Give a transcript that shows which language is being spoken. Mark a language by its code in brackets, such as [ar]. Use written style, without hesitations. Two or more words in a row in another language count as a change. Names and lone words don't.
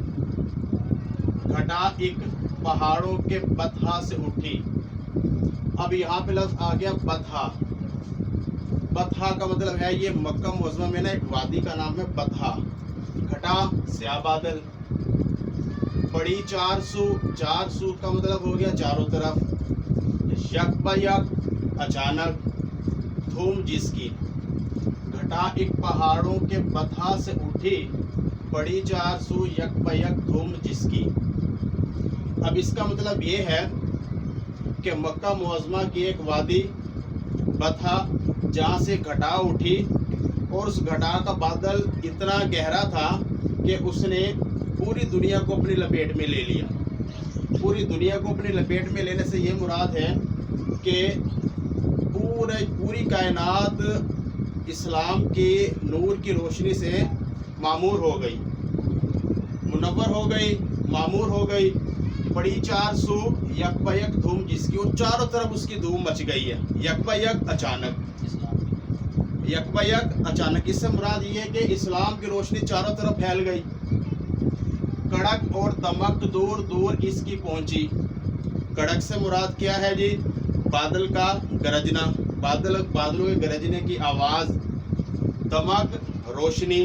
[ur] گھٹا ایک پہاڑوں کے بطحا سے اٹھی. اب یہاں پہ لفظ آ گیا بطحا. بطحا کا مطلب ہے یہ مکہ معظمہ میں نا ایک وادی کا نام ہے بطحا. گھٹا سیاہ بادل. بڑی 4 سو کا مطلب ہو گیا چاروں طرف. یک با یک اچانک دھوم جس کی. گھٹا ایک پہاڑوں کے بطحا سے اٹھی، بڑی 4 سو یک با یک دھوم جس کی. اب اس کا مطلب یہ ہے کہ مکہ معظمہ کی ایک وادی بطحا جہاں سے گھٹا اٹھی اور اس گھٹا کا بادل اتنا گہرا تھا کہ اس نے پوری دنیا کو اپنی لپیٹ میں لے لیا. پوری دنیا کو اپنی لپیٹ میں لینے سے یہ مراد ہے کہ پوری کائنات اسلام کے نور کی روشنی سے معمور ہو گئی، منور ہو گئی، معمور ہو گئی. بڑی 4 سو یک با یک دھوم جس کی، اور چاروں طرف اس کی دھوم مچ گئی ہے. یک با یک اچانک، یک با یک اچانک، اس سے مراد یہ ہے کہ اسلام کی روشنی چاروں طرف پھیل گئی. کڑک اور دمک دور دور اس کی پہنچی. کڑک سے مراد کیا ہے جی؟ بادل کا گرجنا، بادلوں کے گرجنے کی آواز. دمک روشنی.